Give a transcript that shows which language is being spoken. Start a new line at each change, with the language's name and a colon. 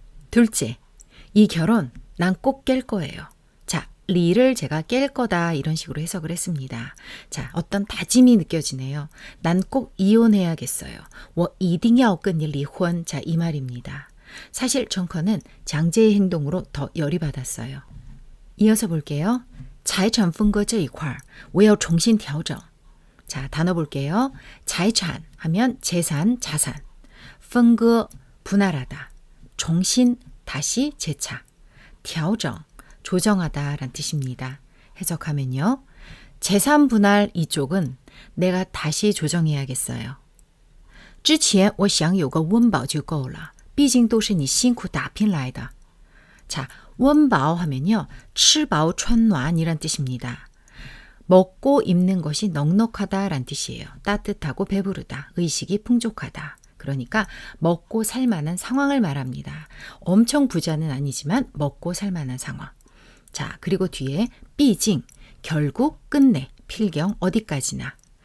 Korean: 둘째, 이 결혼 난 꼭 깰 거예요. 자, 리를 제가 깰 거다 이런 식으로 해석을 했습니다. 자, 어떤 다짐이 느껴지네요. 난 꼭 이혼해야겠어요.
Chinese: 我一定要跟你离婚.
Korean: 자, 이 말입니다. 사실 청커는 장제의 행동으로 더 열이 받았어요. 이어서 볼게요.
Chinese: 财产分割这一块我要重新调整.
Korean: 자, 단어 볼게요. 财产 하면 재산, 자산. 分割 분할하다. 重新 다시 재차. 调整 조정하다 란 뜻입니다. 해석하면요. 재산 분할 이쪽은 내가 다시 조정해야겠어요.
Chinese: 之前我想有个温饱就够了毕竟都是你辛苦打拼来的.
Korean: 자, 원바오 하면요. 吃饱穿暖이란 뜻입니다. 먹고 입는 것이 넉넉하다란 뜻이에요. 따뜻하고 배부르다. 의식이 풍족하다. 그러니까 먹고 살 만한 상황을 말합니다. 엄청 부자는 아니지만 먹고 살 만한 상황. 자, 그리고 뒤에 毕竟 결국 끝내 필경 어디까지나.